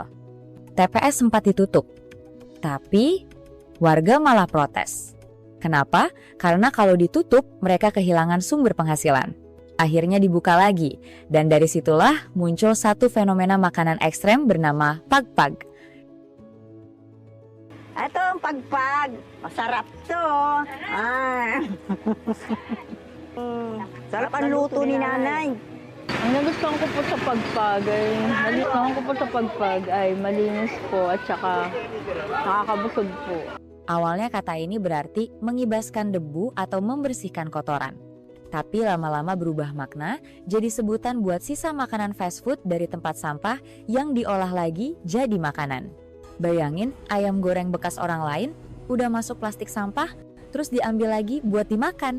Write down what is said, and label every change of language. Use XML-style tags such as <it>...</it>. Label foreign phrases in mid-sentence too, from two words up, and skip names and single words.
<id>TPS sempat ditutup. Tapi, warga malah protes. Kenapa? Karena kalau ditutup, mereka kehilangan sumber penghasilan. Akhirnya dibuka lagi, dan dari situlah muncul satu fenomena makanan ekstrem bernama pagpag.</id> <tl>Ito ang pagpag. Masarap to. Sarap ang luto ni nanay. Ang nagustuhan ko po sa pagpag ay malinis po at saka nakakabusog po.</tl> <id>Awalnya kata ini berarti mengibaskan debu atau membersihkan kotoran. Tapi lama-lama berubah makna jadi sebutan buat sisa makanan</id> <en>fast food</en> <id>dari tempat sampah yang diolah lagi jadi makanan. Bayangin ayam goreng bekas orang lain udah masuk plastik sampah terus diambil lagi buat dimakan.</id>